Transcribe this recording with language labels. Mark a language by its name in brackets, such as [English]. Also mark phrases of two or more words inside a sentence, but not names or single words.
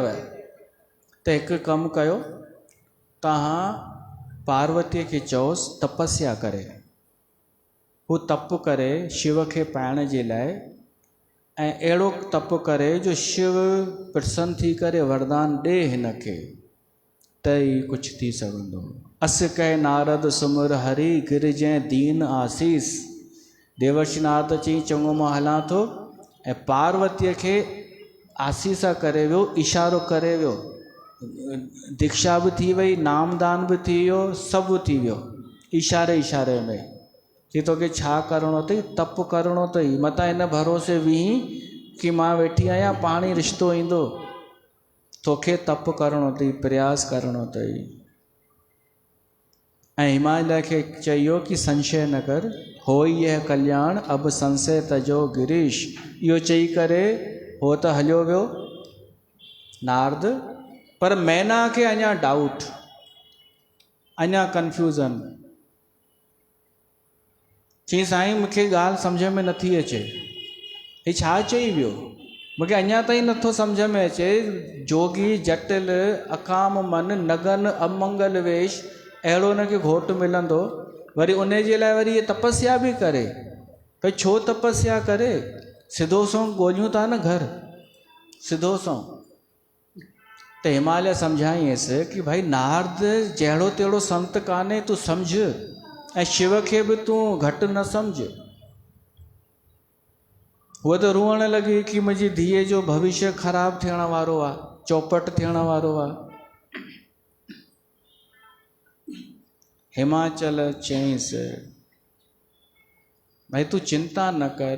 [Sindhi] त हिकु कमु कयो, तव्हां पार्वतीअ खे चओसि तपस्या करे, हू तप करे शिव खे पाइण जे लाइ, ऐं अहिड़ो तप करे जो शिव प्रसन्न थी करे वरदान ॾे हिन खे, त ई कुझु थी सघंदो। [Awadhi] अस कह नारद सुमिर हरि गिरजै दीन आसीस। [Sindhi] देवर्षि नारद चई चङो मां हलां थो, ऐं पार्वतीअ खे आसीस करे वियो, इशारो करे वियो। दीक्षा बि थी वई, नामदान बि थी वियो, सभु थी वियो इशारे इशारे में कि तोखे छा करिणो अथई, तप करिणो अथई। मतां हिन भरोसे विही कि मां वेठी आहियां, पाणी रिश्तो ईंदो, तोखे तप करिणो अथई, प्रयास करिणो अथई। ऐं हिमालय खे चयो कि संशय न कर, [Awadhi] होई यह कल्याण अब संशय तजो गिरीश। [Sindhi] इहो चई करे हो त हलियो वियो नारद, पर मैना खे अञा डाउट, अञा कंफ्यूजन। चई साईं मूंखे ॻाल्हि सम्झ में नथी अचे, हे छा चई वियो, मूंखे अञा ताईं नथो सम्झ में अचे। [Awadhi] जोगी जटिल अकाम मन नगन अमंगल वेश, [Sindhi] अहिड़ो हुनखे घोटु मिलंदो, वरी उन जे लाइ वरी इहे तपस्या बि करे। भई छो तपस्या करे, सिधो सो ॻोल्हियूं था न घर, सिधो सो। त हिमालय सम्झाईंसि कि भाई नारद जहिड़ो तहिड़ो संत कान्हे, तूं सम्झ, ऐं शिव खे बि तूं घटि न सम्झ। उहा त रोअण लॻी कि मुंहिंजी धीअ जो भविष्य ख़राबु थियण वारो आहे, चौपट थियण वारो आहे। हिमाचल चयईंसि भाई तूं चिंता न कर।